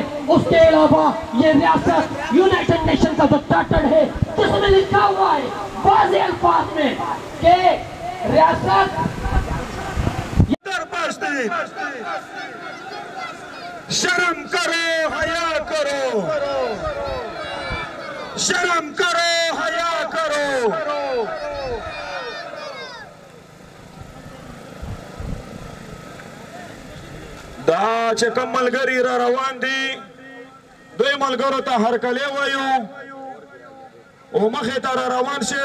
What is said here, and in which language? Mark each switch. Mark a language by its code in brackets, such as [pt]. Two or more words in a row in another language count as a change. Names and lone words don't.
[ur] اس کے علاوہ یہ ریاست यूनाइटेड नेशन کا جو चार्टर ہے، جس میں لکھا ہوا ہے واضح الفاظ میں کہ ریاست شرم کرو، حیا کرو، شرم کرو، حیا کرو. [ps] دا چې کوم ملګري را روان دي، دوی ملګرو ته هرکلی وایو او مخې ته را روان شي.